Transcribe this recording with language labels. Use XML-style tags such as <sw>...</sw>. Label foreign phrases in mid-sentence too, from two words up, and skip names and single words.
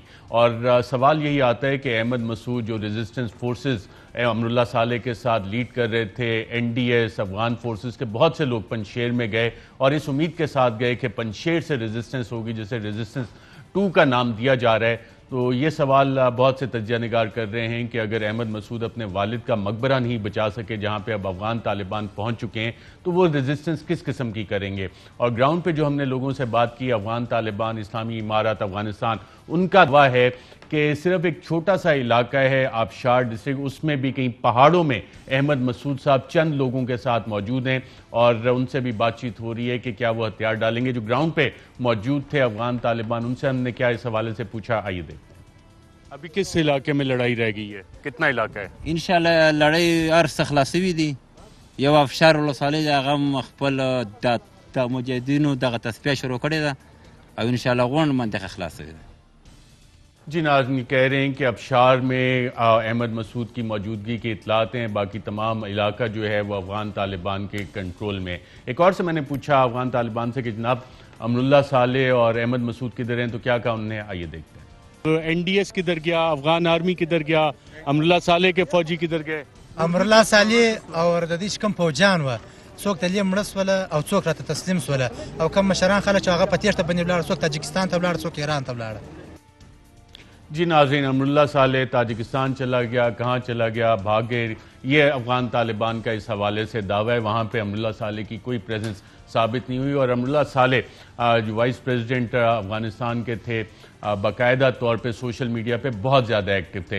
<ur>اور سوال یہی آتا ہے کہ احمد مسعود جو</ur> <en>resistance forces</en> <ur>امراللہ صالح کے ساتھ لیڈ کر رہے تھے, این ڈی ایس</ur> <en>Afghan forces</en> <ur>کے بہت سے لوگ پنشیر میں گئے اور اس امید کے ساتھ گئے کہ پنشیر سے ریزسٹنس ہوگی جسے ریزسٹنس 2 کا نام دیا جا رہا ہے. تو یہ سوال بہت سے تجزیہ نگار کر رہے ہیں کہ اگر احمد مسعود اپنے والد کا مقبرہ نہیں بچا سکے جہاں پہ اب افغان طالبان پہنچ چکے ہیں تو وہ ریزسٹنس کس قسم کی کریں گے. اور گراؤنڈ پہ جو ہم نے لوگوں سے بات کی, افغان طالبان, اسلامی امارت افغانستان, ان کا دعویٰ ہے کہ صرف ایک چھوٹا سا علاقہ ہے آبشار ڈسٹرکٹ, اس میں بھی کہیں پہاڑوں میں احمد مسعود صاحب چند لوگوں کے ساتھ موجود ہیں اور ان سے بھی بات چیت ہو رہی ہے کہ کیا وہ ہتھیار ڈالیں گے. جو گراؤنڈ پہ موجود تھے افغان طالبان, ان سے ہم نے کیا اس حوالے سے پوچھا, آئیے دیکھتے ہیں. ابھی کس علاقے میں لڑائی رہ گئی ہے, کتنا علاقہ ہے؟</ur> <ps>انشاءاللہ لڑائی ارس خلاصوي دي. یو افشار ولسوالۍ د هغه هم خپل د مجاهدینو دغه تصفیه شروع کړې ده او انشاءاللہ غونډ منطقه خلاصوي ده.</ps> <ur>جی ناظرین کہہ رہے ہیں کہ ابشار میں احمد مسعود کی موجودگی کی اطلاعات ہیں, باقی تمام علاقہ جو ہے وہ افغان طالبان کے کنٹرول میں. ایک اور سے میں نے پوچھا افغان طالبان سے کہ جناب امراللہ صالح اور احمد مسعود کدھر ہیں, تو کیا کہا انہوں نے, آئیے دیکھتے ہیں. این ڈی ایس کدھر گیا, افغان آرمی کدھر گیا, امراللہ صالح کے فوجی کدھر گئے؟</ur> <ps>امراللہ صالح اور د دې کوم فوجان و څوک دلې مړه سوله او څوک راته تسلیم سوله او کوم مشران خلک چې هغه په تیښته باندې ولاړ, څوک تاجکستان ته ولاړ, څوک ایران ته ولاړ.</ps> <ur>جی ناظرین, امراللہ صالح تاجکستان چلا گیا, کہاں چلا گیا, بھاگے, یہ افغان طالبان کا اس حوالے سے دعویٰ ہے. وہاں پہ امراللہ صالح کی کوئی پریزنس ثابت نہیں ہوئی. اور امراللہ صالح جو</ur> <en>vice president</en> <ur>افغانستان کے تھے, باقاعدہ طور پہ</ur> <en>social media</en> <ur>پہ بہت زیادہ ایکٹیو تھے.</ur>